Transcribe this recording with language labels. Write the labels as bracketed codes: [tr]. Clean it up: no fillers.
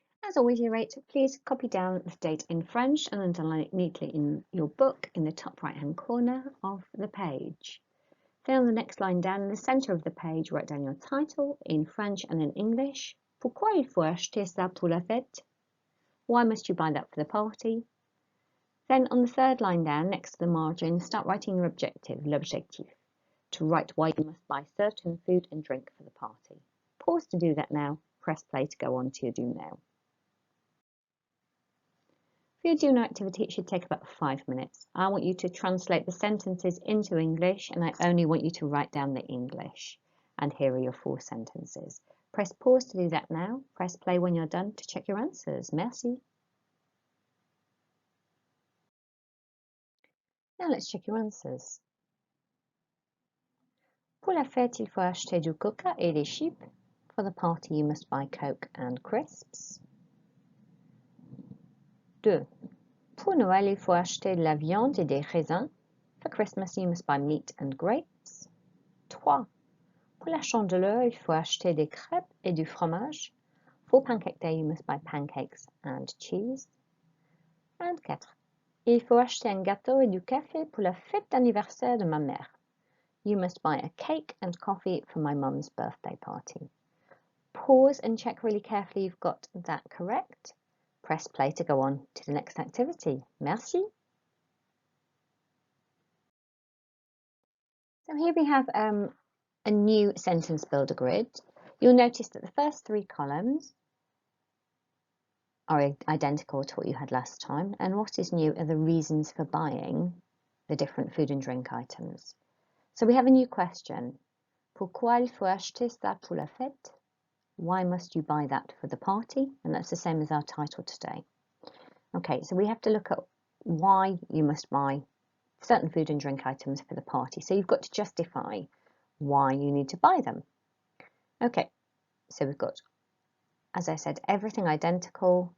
[en] As always, Year 8, please copy down the date in French and underline it neatly in your book in the top right-hand corner of the page. Then on the next line down in the centre of the page, write down your title in French and in English. [fr] Pourquoi il faut acheter ça pour la fête? [en] Why must you buy that for the party? Then on the third line down, next to the margin, start writing your objective, l'objectif, to write why you must buy certain food and drink for the party. Pause to do that now, press play to go on to your do now. For your do now activity, it should take about 5 minutes. I want you to translate the sentences into English, and I only want you to write down the English. And here are your 4 sentences. Press pause to do that now. Press play when you're done to check your answers. Merci. Now let's check your answers. [fr] Pour la fête, il faut acheter du coca et des chips. [en] For the party, you must buy Coke and crisps. 2. [fr] Pour Noël, il faut acheter de la viande et des raisins. [en] For Christmas, you must buy meat and grapes. 3. [fr] Pour la Chandeleur, il faut acheter des crêpes et du fromage. [en] For Pancake Day, you must buy pancakes and cheese. And 4. [fr] Il faut acheter un gâteau et du café pour la fête d'anniversaire de ma mère. [en] You must buy a cake and coffee for my mum's birthday party. Pause and check really carefully you've got that correct. Press play to go on to the next activity. Merci. So here we have a new sentence builder grid. You'll notice that the first 3 columns are identical to what you had last time, and what is new are the reasons for buying the different food and drink items. So we have a new question. [fr] Pourquoi il faut acheter ça pour la fête? [en] Why must you buy that for the party? And that's the same as our title today. Okay, so we have to look at why you must buy certain food and drink items for the party. So you've got to justify why you need to buy them. Okay, so we've got, as I said, everything identical.